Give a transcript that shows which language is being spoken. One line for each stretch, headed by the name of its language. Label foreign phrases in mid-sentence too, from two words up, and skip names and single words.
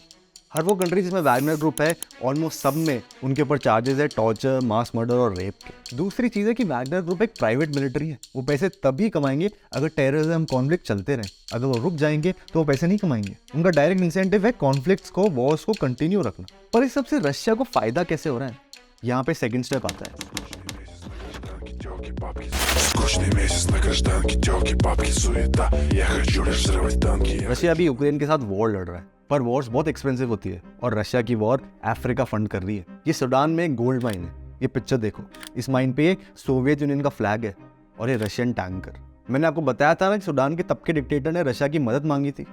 Hindi: हर वो कंट्री जिसमें वैगनर ग्रुप है ऑलमोस्ट सब में उनके ऊपर चार्जेस है
English: torture, mass murder
Hindi: और रेप के। दूसरी चीज़ है कि वैगनर ग्रुप एक
English: private military
Hindi: है। वो पैसे तभी कमाएंगे अगर
English: terrorism conflict
Hindi: चलते रहे। अगर वो रुक जाएंगे तो वो पैसे नहीं कमाएंगे। उनका
English: direct incentive
Hindi: है कॉन्फ्लिक्ट्स को, वॉर्स को कंटिन्यू रखना। पर इस सबसे रशिया को फायदा कैसे हो रहा है, यहाँ पे
English: second step
Hindi: आता है।
Russian: Скучный месяц на гражданке, тёлки, бабки, суета. Я хочу лишь взрывать танки.
Hindi: रशिया अभी यूक्रेन के साथ वॉर लड़ रहा है, पर वॉर्स बहुत एक्सपेंसिव होती है और रशिया की वॉर अफ्रीका फंड कर रही है। ये सूडान में एक
English: gold mine
Hindi: है। ये पिक्चर देखो, इस माइन पे सोवियत यूनियन का फ्लैग है और ये
English: Russian tanker.
Hindi: मैंने आपको बताया था ना कि सूडान के तब के डिक्टेटर ने रशिया की मदद मांगी थी।